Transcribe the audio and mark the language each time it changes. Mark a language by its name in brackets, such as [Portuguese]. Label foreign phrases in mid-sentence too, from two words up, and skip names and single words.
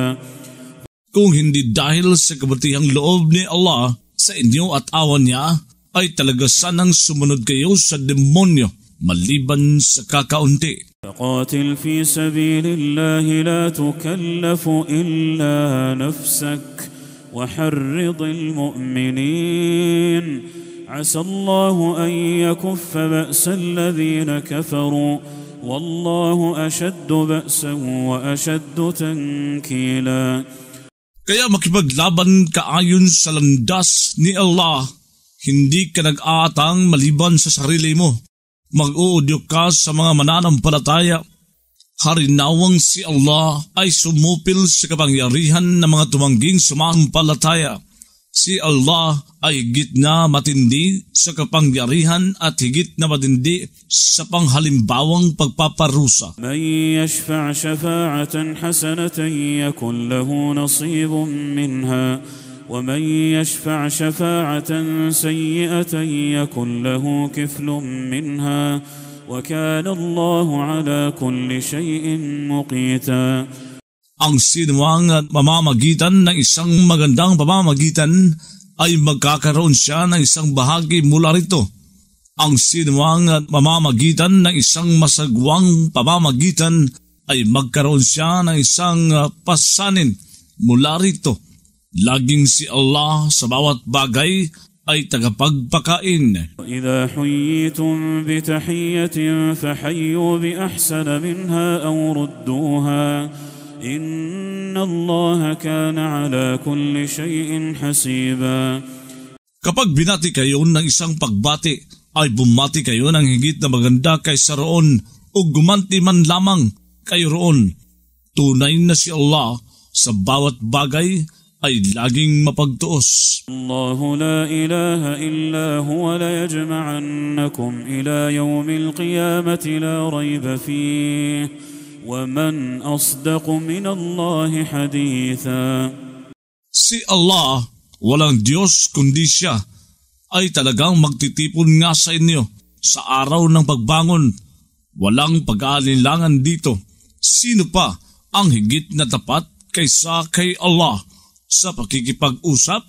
[Filipino] Kung hindi dahil sa kabutihang loob ni Allah sa inyo at awan niya, ay talaga sanang sumunod kayo sa demonyo maliban sa kakaunti. [Arabic] فقاتل في سبيل الله لا تكلف إلا نفسك وحرض المؤمنين عسى الله أن يكف بأس الذين كفروا والله أشد بأسا وأشد تنكيلا. [Filipino] Kaya makipaglaban ka ayon sa landas ni Allah, hindi ka nag-aatang maliban sa sarili mo. Mag-uudyok ka sa mga mananampalataya. Harinawang si Allah ay sumupil sa kapangyarihan ng mga tumangging sumampalataya. Si Allah ay higit na matindi sa kapangyarihan at higit na matindi sa panghalimbawang pagpaparusa. [Arabic] من يشفع شفاعة حسنة يكن له نصيب منها ومن يشفع شفاعة سيئة يكن له كفل منها وكان الله على كل شيء مقيتا. [Filipino] Ang sinuwang mamamagitan ng isang magandang pamamagitan ay magkakaroon siya ng isang bahagi mula rito. Ang sinuwang mamamagitan ng isang masagwang pamamagitan ay magkaroon siya ng isang pasanin mula rito. Laging si Allah sa bawat bagay ay tagapagpakain. [Arabic] وإذا حييتم بتحية فحيوا بأحسن منها أو ردوها إن الله كان على كل شيء حسيبا. [Filipino] Kapag binati kayo ng isang pagbati, ay bumati kayo ng higit na maganda kaysa roon o gumanti man lamang kayo roon. Tunay na si Allah sa bawat bagay ay laging mapagtuos. [Arabic] الله لا إله إلا هو ليجمعنكم إلى يوم القيامة لا ريب فيه ومن أصدق من الله حديثا. [Filipino] Si Allah, walang Diyos kundi siya, ay talagang magtitipon nga sa inyo sa araw ng pagbangon. Walang pag-aalinlangan dito. Sino pa ang higit na tapat kaysa kay Allah sa pakikipag-usap?